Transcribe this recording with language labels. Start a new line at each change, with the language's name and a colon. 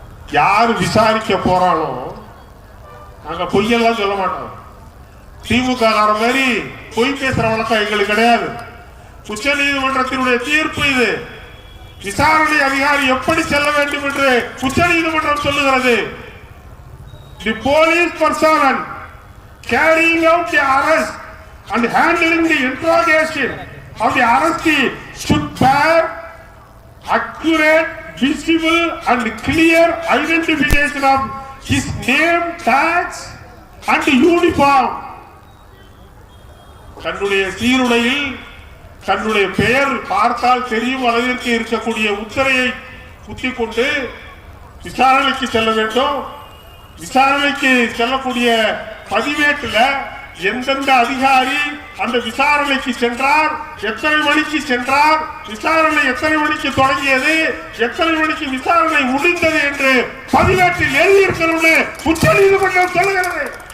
Tamil: யாரு விசாரிக்க போறானோ நாங்க பொய்யெல்லாம் சொல்ல மாட்டோம். திமுக மாதிரி பொய் பேசுற வழக்கம் எங்களுக்கு கிடையாது. உச்ச நீதிமன்றத்தினுடைய தீர்ப்பு இது. விசாரணை அதிகாரி எப்படி செல்ல வேண்டும் என்று உச்ச நீதிமன்றம் சொல்லுகிறது.
English: The police person carrying out the arrest and handling the interrogation of the arrestee should bear accurate, visible and clear identification of his name, tags and uniform.
Tamil: தன்னுடைய சீருடையில் தன்னுடைய பெயர் பார்த்தால் தெரியும் அளவிற்கு இருக்கக்கூடிய உத்தரையை குத்தி கொண்டு விசாரணைக்கு செல்ல வேண்டும். விசாரணைக்கு செல்லக்கூடிய பதிவேட்டில் எந்தெந்த அதிகாரி அந்த விசாரணைக்கு சென்றார், எத்தனை மணிக்கு சென்றார், விசாரணை எத்தனை மணிக்கு தொடங்கியது, எத்தனை மணிக்கு விசாரணை முடிந்தது என்று பதிவேட்டில் எழுதியிருக்கிறது உச்ச நீதிமன்றம் சொல்லுகிறது.